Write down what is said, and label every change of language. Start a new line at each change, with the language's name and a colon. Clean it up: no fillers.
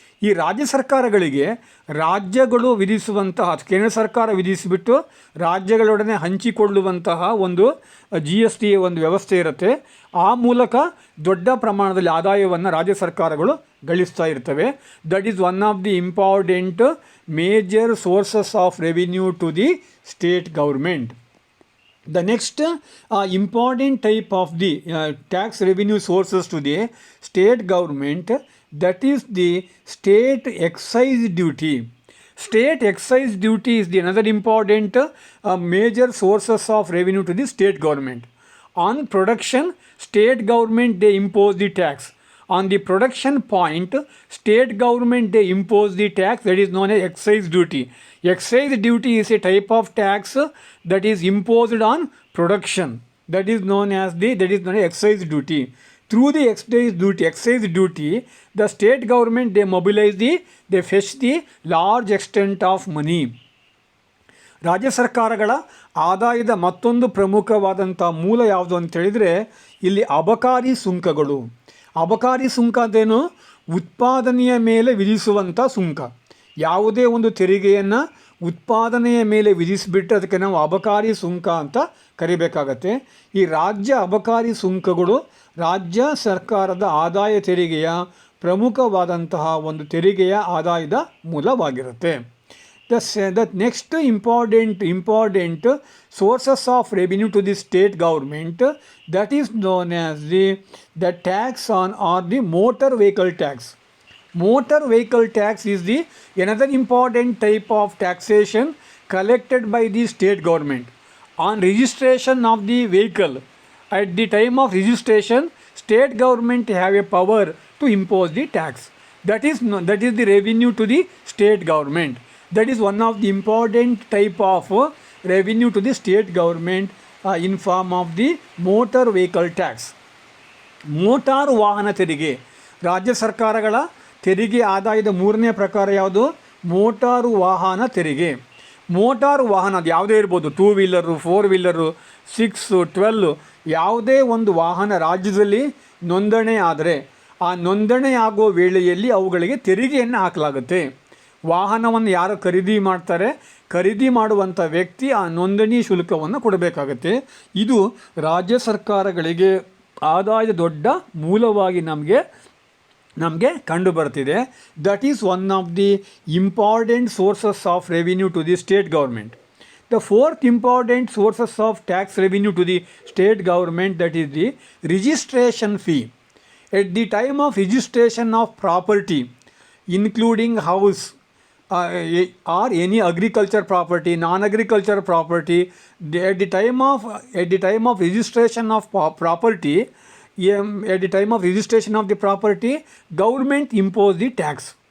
Kannada: ಈ ರಾಜ್ಯ ಸರ್ಕಾರಗಳಿಗೆ ರಾಜ್ಯಗಳು ವಿಧಿಸುವಂತಹ, ಕೇಂದ್ರ ಸರ್ಕಾರ ವಿಧಿಸಿಬಿಟ್ಟು ರಾಜ್ಯಗಳೊಡನೆ ಹಂಚಿಕೊಳ್ಳುವಂತಹ ಒಂದು GST ಒಂದು ವ್ಯವಸ್ಥೆ ಇರುತ್ತೆ. ಆ ಮೂಲಕ ದೊಡ್ಡ ಪ್ರಮಾಣದಲ್ಲಿ ಆದಾಯವನ್ನು ರಾಜ್ಯ ಸರ್ಕಾರಗಳು ಗಳಿಸ್ತಾ ಇರ್ತವೆ.
English: That is one of the important major sources of revenue to the state government. The next important type of the tax revenue sources to the state government, that is the state excise duty. State excise duty is the another important major sources of revenue to the state government. On production, state government they impose the tax. On the production point, state government they impose the tax that is known as excise duty. Excise duty is a type of tax that is imposed on production. That is known as excise duty. Through the excise duty, the state government they mobilize they fetch the large extent of money.
Kannada: ರಾಜ್ಯ ಸರ್ಕಾರಗಳ ಆದಾಯದ ಮತ್ತೊಂದು ಪ್ರಮುಖವಾದಂಥ ಮೂಲ ಯಾವುದು ಅಂತ ಹೇಳಿದರೆ ಇಲ್ಲಿ ಅಬಕಾರಿ ಸುಂಕಗಳು. ಅಬಕಾರಿ ಸುಂಕ ಅಂತೇನು, ಉತ್ಪಾದನೆಯ ಮೇಲೆ ವಿಧಿಸುವಂಥ ಸುಂಕ. ಯಾವುದೇ ಒಂದು ತೆರಿಗೆಯನ್ನು ಉತ್ಪಾದನೆಯ ಮೇಲೆ ವಿಧಿಸಿಬಿಟ್ಟು ಅದಕ್ಕೆ ನಾವು ಅಬಕಾರಿ ಸುಂಕ ಅಂತ ಕರಿಬೇಕಾಗತ್ತೆ. ಈ ರಾಜ್ಯ ಅಬಕಾರಿ ಸುಂಕಗಳು ರಾಜ್ಯ ಸರ್ಕಾರದ ಆದಾಯ ತೆರಿಗೆಯ ಪ್ರಮುಖವಾದಂತಹ ಒಂದು ತೆರಿಗೆಯ ಆದಾಯದ ಮೂಲವಾಗಿರುತ್ತೆ.
English: The next important sources of revenue to the state government, that is known as the tax on or the motor vehicle tax. Motor vehicle tax is the another important type of taxation collected by the state government on registration of the vehicle. At the time of registration, state government have a power to impose the tax. That is the revenue to the state government. That is one of the important type of revenue to the state government in form of the motor vehicle tax.
Kannada: Motor ವಾಹನ ತೆರಿಗೆ, ರಾಜ್ಯ ಸರ್ಕಾರಗಳ ತೆರಿಗೆ ಆದಾಯದ ಮೂರನೇ ಪ್ರಕಾರ ಯಾವುದು? Motor ವಾಹನ ತೆರಿಗೆ. ಮೋಟಾರು ವಾಹನ ಅದು ಯಾವುದೇ ಇರ್ಬೋದು, 2 ವೀಲರು, 4 ವೀಲರು, 6, 12, ಯಾವುದೇ ಒಂದು ವಾಹನ ರಾಜ್ಯದಲ್ಲಿ ನೋಂದಣಿ ಆದರೆ ಆ ನೋಂದಣಿ ಆಗೋ ವೇಳೆಯಲ್ಲಿ ಅವುಗಳಿಗೆ ತೆರಿಗೆಯನ್ನು ಹಾಕಲಾಗುತ್ತೆ. ವಾಹನವನ್ನು ಯಾರು ಖರೀದಿ ಮಾಡ್ತಾರೆ, ಖರೀದಿ ಮಾಡುವಂಥ ವ್ಯಕ್ತಿ ಆ ನೋಂದಣಿ ಶುಲ್ಕವನ್ನು ಕೊಡಬೇಕಾಗತ್ತೆ. ಇದು ರಾಜ್ಯ ಸರ್ಕಾರಗಳಿಗೆ ಆದಾಯದ ದೊಡ್ಡ ಮೂಲವಾಗಿ ನಮಗೆ ಕಂಡು ಬರ್ತಿದೆ.
English: That is one of the important sources of revenue to the state government. The fourth important sources of tax revenue to the state government, that is the registration fee. At the time of registration of property, including house or any agriculture property, non-agriculture property, at the time of registration of property, at the time of registration of the property, government impose the tax.